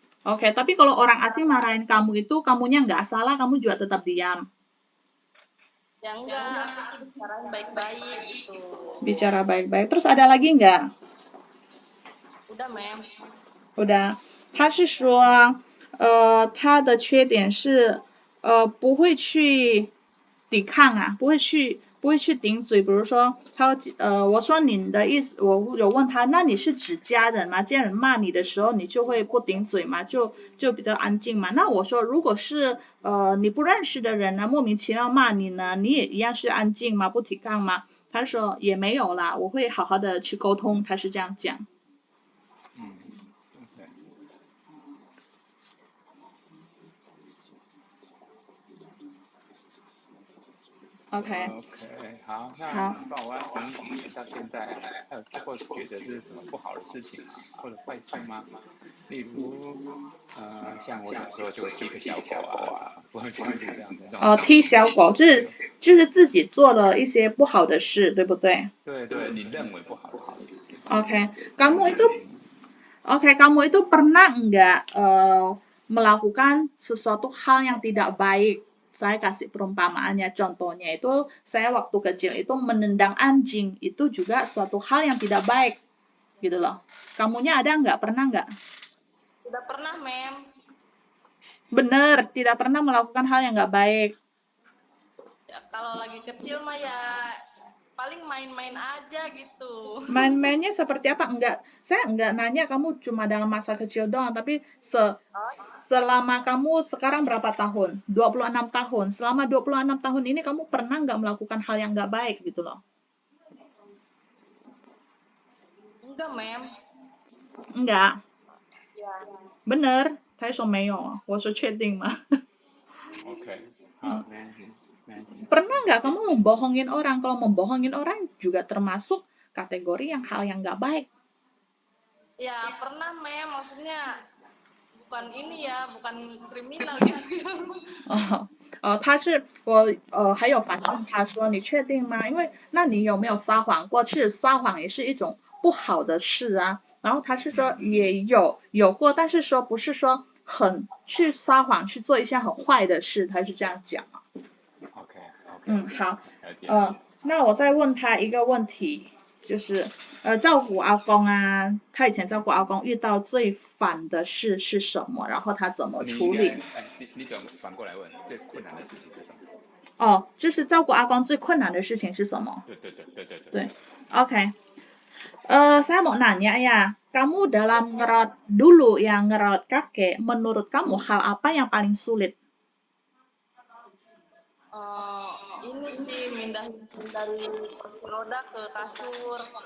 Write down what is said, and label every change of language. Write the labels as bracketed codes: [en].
[id] Oke, tapi kalau orang asing marahin kamu itu kamunya nggak salah, kamu juga tetap diam. Ya enggak, aku sih bicarain baik-baik gitu. Bicara baik-baik. Terus ada lagi nggak? Udah, Mem. udah， [zh] 他是说，他的缺点是，不会去抵抗啊，不不会去顶嘴。比如说我说你的意思，我有问他，那你是指家人吗？家人骂你的时候，你就会不顶嘴吗？就比较安静嘛。那我说，如果是你不认识的人呢，莫名其妙骂你呢，你也一样是安静吗？不提杠吗？他说也没有啦，我会好好的去沟通，他是这样讲。 OK，好，那你帮我从以前到现在，还有做过觉得是什么不好的事情吗？或者坏事吗？例如，像我小时候就会踢个小狗啊，不会像是这样的那种。踢小狗就是自己做了一些不好的事，对不对？对，你认为不好的事情。 [id] OK， kamu itu pernah enggak melakukan sesuatu hal yang tidak baik? Saya kasih perumpamaannya, contohnya itu saya waktu kecil itu menendang anjing, itu juga suatu hal yang tidak baik, gitu loh. Kamunya ada nggak? Pernah nggak? Tidak pernah, Mem. Bener, tidak pernah melakukan hal yang nggak baik. Ya, kalau lagi kecil mah ya paling main-main aja gitu. Main-mainnya seperti apa? Saya enggak nanya kamu cuma dalam masa kecil doang, tapi selama kamu sekarang berapa tahun? 26 tahun. Selama 26 tahun ini kamu pernah nggak melakukan hal yang nggak baik gitu loh? Enggak, Mem. Enggak. Ya. Bener, [zh] 他说没有，我说确定吗？ OK， 好， [id] Pernah nggak kamu membohongin orang? Kalau membohongin orang juga termasuk kategori hal yang nggak baik. Ya, pernah, Mem. Maksudnya bukan ini ya, bukan kriminal gitu. [zh] 他是还有反问他说你确定吗？因为那你有没有撒谎过？其实撒谎也是一种不好的事啊。然后他是说也有过，但是说不是说很去撒谎去做一些很坏的事，他是这样讲。 OK，好，那我再问他一个问题，就是照顾阿公啊，他以前照顾阿公遇到最烦的事是什么？然后他怎么处理？你反过来问，最困难的事情是什么？就是照顾阿公最困难的事情是什么？对。 [id] OK， saya mau nanya ya, kamu dalam ngerawat dulu yang ngerawat kakek, menurut kamu hal apa yang paling sulit? Ini sih mindahin dari kursi roda ke kasur.